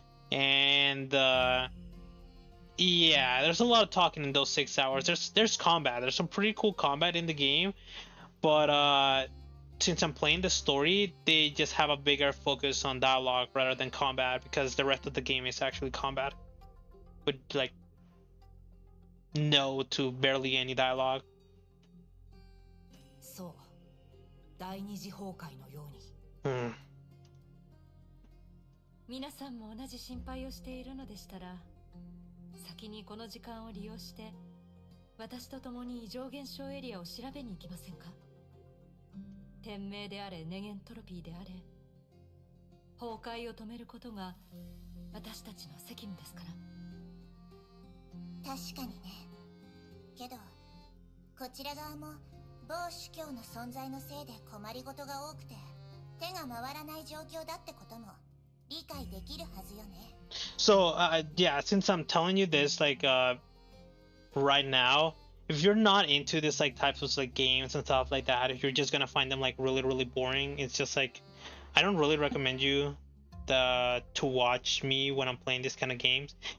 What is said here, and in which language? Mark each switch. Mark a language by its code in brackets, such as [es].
[en] And yeah, there's a lot of talking in those 6 hours. There's combat. There's some pretty cool combat in the game, but since I'm playing the story, they just have a bigger focus on dialogue rather than combat, because the rest of the game is actually combat with like no to barely any dialogue. [ja] そう第二次崩壊のように皆さんも同じ心配をしているのでしたら、先にこの時間を利用して私と共に異常現象エリアを調べに行きませんか？天命であれネゲントロピーであれ、崩壊を止めることが私たちの責務ですから。確かにね。けどこちら側も某主教の存在のせいで困りごとが多くて手が回らない状況だってことも理解できるはずよね。 [en] So yeah, since I'm telling you this like right now, if you're not into this like types of like games and stuff like that, if you're just gonna find them like really boring, it's just like I don't really recommend you to watch me when I'm playing this kind of games.